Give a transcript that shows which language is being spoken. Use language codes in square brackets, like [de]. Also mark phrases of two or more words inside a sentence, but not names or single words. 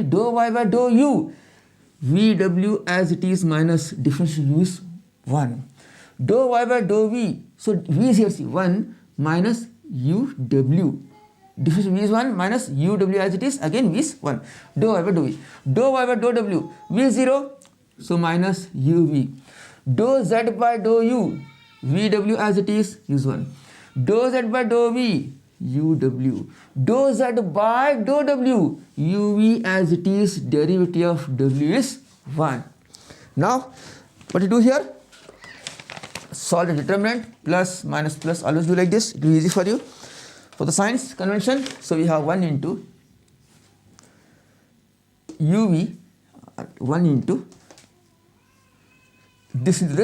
[en] Dou y by dou u, vw as it is minus differential u is 1. Dou y by dou v, so v is here, see 1 minus uw. Differential v is 1 minus uw as it is, again v is 1. Dou y by dou v. Dou y by dou w, v is 0, so minus uv. Dou z by dou u, vw as it is 1. Dou z by dou v, uw. Dou z by dou w, uv as it is, derivative of w is 1. Now, what to do here? solve the determinant, plus, minus, plus, always do like this, it will be easy for you. For the signs convention, so we have 1 into UV, 1 into this into